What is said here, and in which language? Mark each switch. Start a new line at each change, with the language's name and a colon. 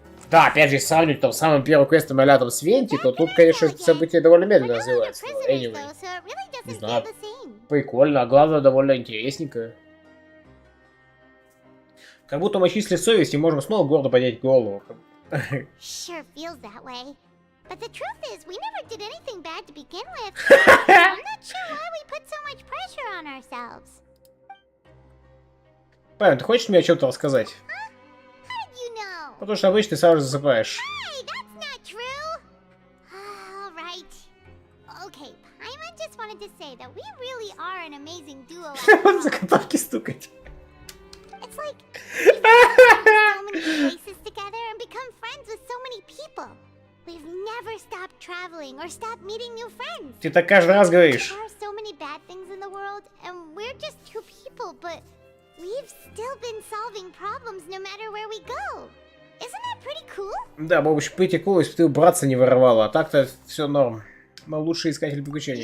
Russian: Да, опять же, если сравнивать там с самым первым квестом а-ля там с Венти, то тут, конечно, события довольно медленно развиваются.
English: Anyway.
Russian: Не знаю, прикольно, а главное, довольно интересненько. Как будто мы очистили совесть и можем снова гордо поднять голову.
English: Sure feels that way. But the truth is, we never did anything bad to begin with. I'm not sure why we put so much pressure on ourselves.
Russian: Павел, ты хочешь мне о чем-то рассказать?
English: How did you know?
Russian: Потому что обычно ты сразу же засыпаешь.
English: Hey, that's not true. All right. Okay, Paimon just wanted to say that we really are an amazing duo.
Russian: Заготовки стукать.
English: It's like we've gone so many places together and become friends with so many people. We've never stopped traveling or stopped meeting new friends.
Russian: Ты так каждый раз говоришь.
English: There are so many bad things in the world, and we're just two people, but we've still been solving problems no matter where we go. Isn't that pretty cool?
Russian: Да, Бобыч,
English: pretty cool,
Russian: если бы ты братца не воровала, а так-то все норм. Мы лучший искатель приключений.